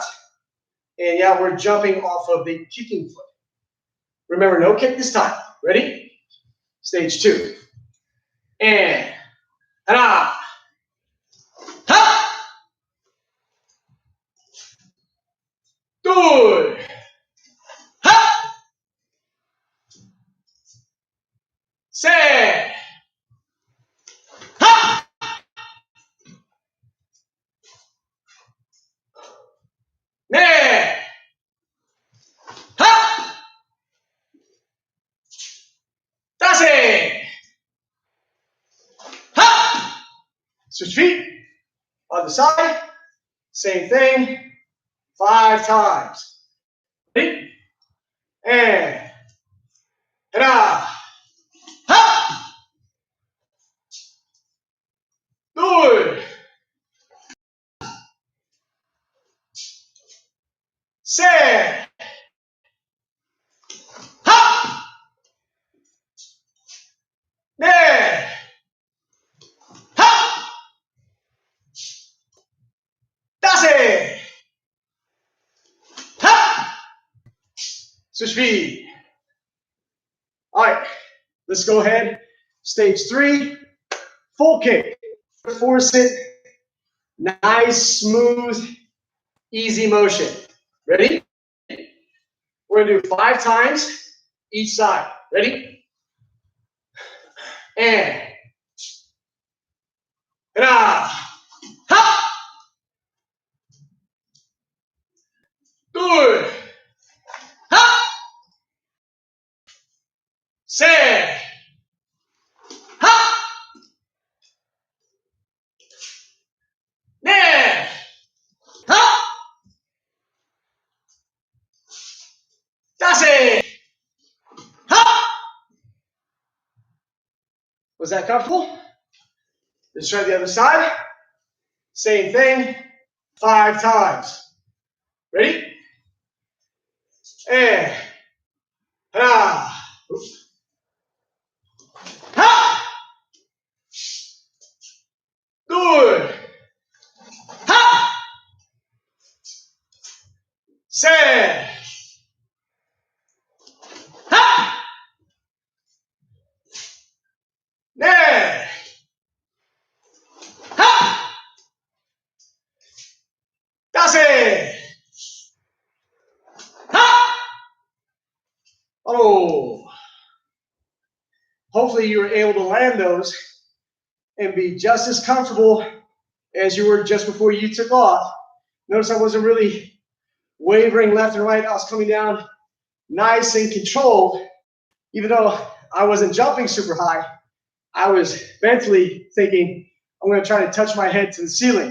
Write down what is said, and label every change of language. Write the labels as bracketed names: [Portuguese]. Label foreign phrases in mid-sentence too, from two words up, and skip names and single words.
[English] And yeah, we're jumping off of the kicking foot. Remember, no kick this time. Ready? Stage 2. And ha! Good. Ha! Se. Ha! Ne. Ha! Dase. Ha! Switch feet. Other side. Same thing. 5 times. Ready? And ha! Ha! Good. Se. Ha! Ne. Ha! Dase. Ha! Switch feet. All right, let's go ahead. Stage 3, full kick. Force it. Nice, smooth, easy motion. Ready? We're going to do 5 times each side. Ready? And ha! Good. Ha! Se. Ha! Ne. Ha! Dase. Ha! Was that comfortable? Let's try the other side. Same thing, 5 times. Ready? And ha! Ha! Good. Ha! Se. Ha! Ne. Ha! Dase. Ha! Oh. Hopefully you were able to land those and be just as comfortable as you were just before you took off. Notice I wasn't really wavering left and right. I was coming down nice and controlled. Even though I wasn't jumping super high, I was mentally thinking, I'm going to try to touch my head to the ceiling.